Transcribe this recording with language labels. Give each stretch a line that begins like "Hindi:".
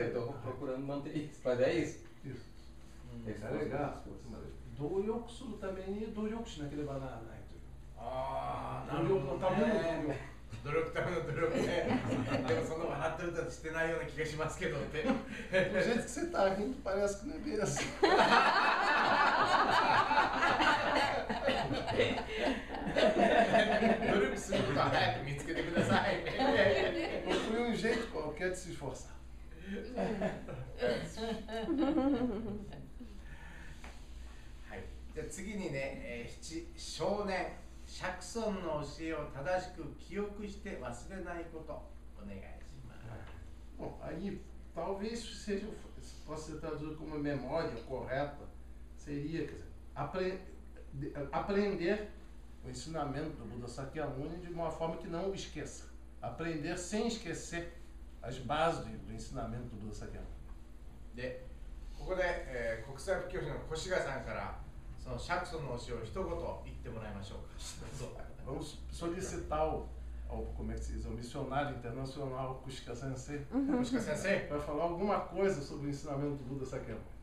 Portuguese: eu estou procurando manter isso, mas é isso. Isso. Esforço, legal. esforço.
Japanese: 努力するために努力しなければならないという。ああ、な努るほど力のためのね。努力ための努力ね。でもその笑ってるとしてないような気がしますけどって。
Portuguese: Do jeito que você está rindo, parece que não é bem assim.
Japanese: 努力することは早く見つけてください。
Portuguese: Procure um jeito qualquer de se esforçar.
Japanese: はい。じゃあ次にね、少年釈尊の教えを正しく記憶して忘れないことお願いします。
Portuguese: Bom, aí talvez seja, possa ser traduzido como memória correta, seria, quer dizer, aprender o ensinamento do Buda Sakyamuni de uma forma que não o esqueça. Aprender sem esquecer as bases do ensinamento do Buda Sakyamuni.
Japanese: で、ここで、国際布教師の越谷さんからその釈尊の教えを一言言ってもらいましょうか。どうぞ。
Portuguese: Vamos solicitar como é que se diz, ao missionário internacional Kushika Sensei
Japanese: 越谷先生。
Portuguese: para falar alguma coisa sobre o ensinamento do Buda Sakyamuni.